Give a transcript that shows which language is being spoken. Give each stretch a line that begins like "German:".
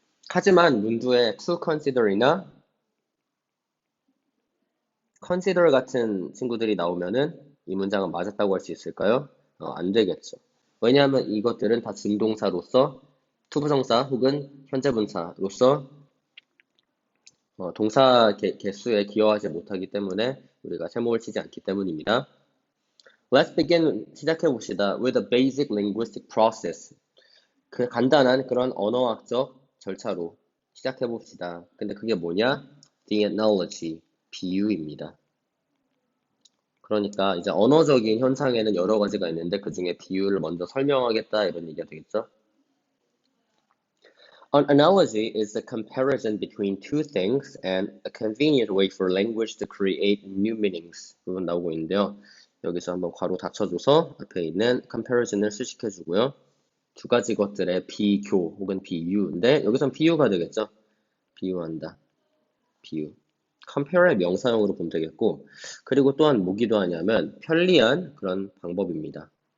Korean: 하지만 문두에 to consider이나 consider 같은 친구들이 나오면은 이 문장은 맞았다고 할 수 있을까요? 안 되겠죠. 왜냐하면 이것들은 다 준동사로서 투부정사 혹은 현재분사로서 동사 개수에 기여하지 못하기 때문에 우리가 세모를 치지 않기 때문입니다.
English: Let's begin,
Korean: 시작해봅시다.
English: With a basic linguistic process.
Korean: 그 간단한 그런 언어학적 절차로 시작해 봅시다. 근데 그게 뭐냐?
English: The analogy,
Korean: 비유입니다. 그러니까 이제 언어적인 현상에는 여러 가지가 있는데 그 중에 비유를 먼저 설명하겠다 이런 얘기가 되겠죠?
English: An analogy is a comparison between two things and a convenient way for language to create new meanings.
Korean: 부분 나오고 있는데요. 여기서 한번 괄호 닫혀줘서 앞에 있는 comparison을 수식해주고요. 두 가지 것들의 비교 혹은 비유인데 여기선 비유가 되겠죠? 비유한다. 비유. compare의 명사형으로 보면 되겠고 그리고 또한 뭐 기도하냐면 편리한 그런 방법입니다.